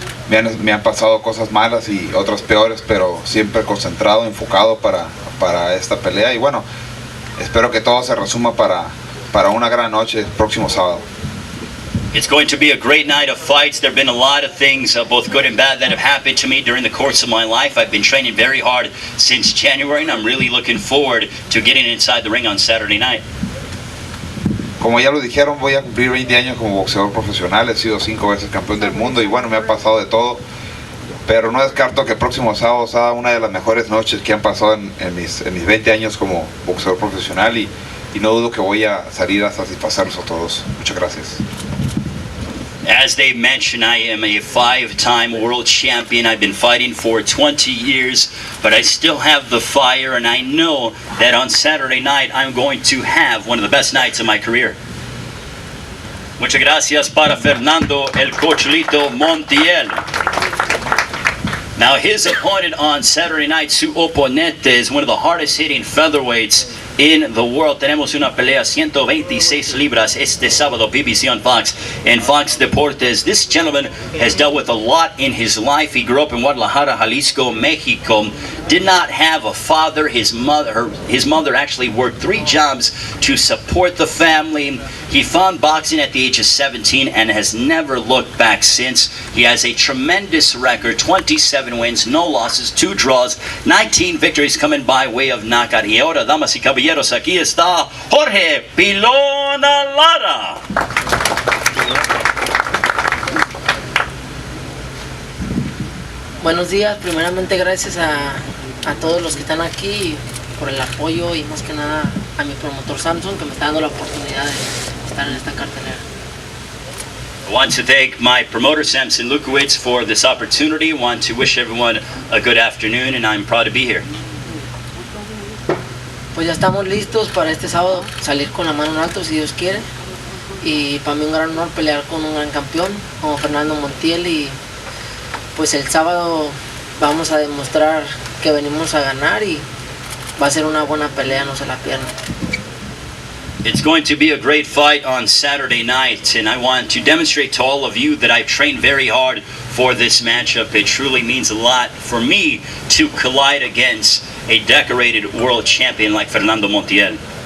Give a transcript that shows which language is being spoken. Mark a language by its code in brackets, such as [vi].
[es] Me han pasado cosas malas y otras peores, pero siempre concentrado, enfocado para esta pelea. Y bueno, espero que todo se resuma para una gran noche el próximo sábado. [en] It's going to be a great night of fights. There have been a lot of things, both good and bad, that have happened to me during the course of my life. I've been training very hard since January, and I'm really looking forward to getting inside the ring on Saturday night. [es] Como ya lo dijeron, voy a cumplir 20 años como boxeador profesional. He sido 5 veces campeón del mundo y bueno, me ha pasado de todo. Pero no descarto que el próximo sábado sea una de las mejores noches que han pasado en mis 20 años como boxeador profesional y no dudo que voy a salir a satisfacerlos a todos. Muchas gracias. [en] As they mentioned, I am a 5-time world champion. I've been fighting for 20 years, but I still have the fire, and I know that on Saturday night I'm going to have one of the best nights of my career. [es] Muchas gracias para Fernando el Cochulito Montiel. [en] Now his opponent on Saturday night, [es] su oponente, [en] is one of the hardest hitting featherweights in the world. [es] Tenemos una pelea 126 libras este sábado, BBC on Fox and Fox Deportes. [en] This gentleman has dealt with a lot in his life. He grew up in Guadalajara, Jalisco, Mexico. Did not have a father. His mother actually worked 3 jobs to support the family. He found boxing at the age of 17 and has never looked back since. He has a tremendous record, 27 wins, no losses, 2 draws, 19 victories coming by way of knockout. [es] Y ahora, damas y caballeros, aquí está Jorge Pilón Lara. Buenos días, primeramente gracias a todos los que están aquí por el apoyo y más que nada a mi promotor Samson que me está dando la oportunidad de estar en esta cartelera. [en] I want to thank my promoter Samson Lukowitz for this opportunity. I want to wish everyone a good afternoon and I'm proud to be here. [es] Pues ya estamos listos para este sábado salir con la mano en alto si Dios quiere y para mí un gran honor pelear con un gran campeón como Fernando Montiel y pues el sábado vamos a demostrar que venimos a ganar y va a ser una buena pelea, no se la pierdan. [en] It's going to be a great fight on Saturday night, and I want to demonstrate to all of you that I've trained very hard for this matchup. It truly means a lot for me to collide against a decorated world champion like Fernando Montiel.